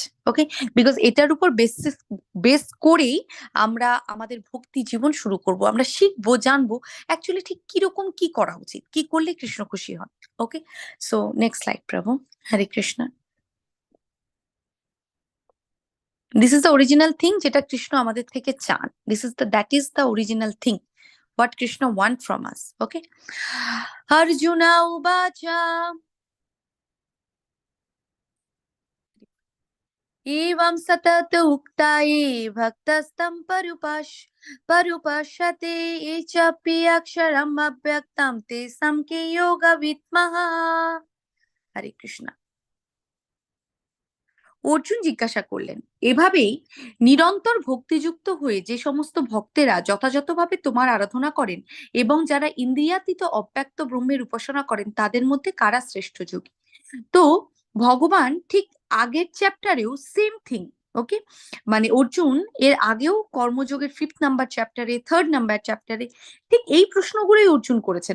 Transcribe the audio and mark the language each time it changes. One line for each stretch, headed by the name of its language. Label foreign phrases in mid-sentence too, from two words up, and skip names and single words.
Bangla: ওকে, বিকজ এটার উপর বেস করেই আমরা আমাদের ভক্তি জীবন শুরু করব, আমরা শিখবো, জানবো অ্যাকচুয়ালি ঠিক কিরকম কি করা উচিত, কি করলে কৃষ্ণ খুশি হন।
English: okay, so next slide
Bangla: প্রভু। হরে কৃষ্ণ।
English: this is the original thing
Bangla: যেটা কৃষ্ণ আমাদের থেকে চান।
English: that is the original thing what Krishna want from us.
Sanskrit: Okay, अर्जुन उवाच एवं सतत उक्ता ये भक्तस्तं परुपश्यते ये चापि अक्षरम् अव्यक्तं तेषां के योग विद्मः। हरे कृष्णा।
Bangla: অর্জুন জিজ্ঞাসা করলেন, এভাবেই নিরন্তর ভক্তিযুক্ত হয়ে যে সমস্ত ভক্তেরা যথাযথভাবে তোমার আরাধনা করেন এবং যারা ইন্দ্রিয়াতীত অব্যক্ত ব্রহ্মের উপাসনা করেন তাদের মধ্যে কারা শ্রেষ্ঠ যোগী? তো ভগবান ঠিক আগের চ্যাপ্টারেও
English: same thing,
Bangla: ওকে, মানে অর্জুন এর আগেও কর্মযোগের 5th নাম্বার চ্যাপ্টারে, 3rd নাম্বার চ্যাপ্টারে ঠিক এই প্রশ্নগুলোই অর্জুন করেছেন।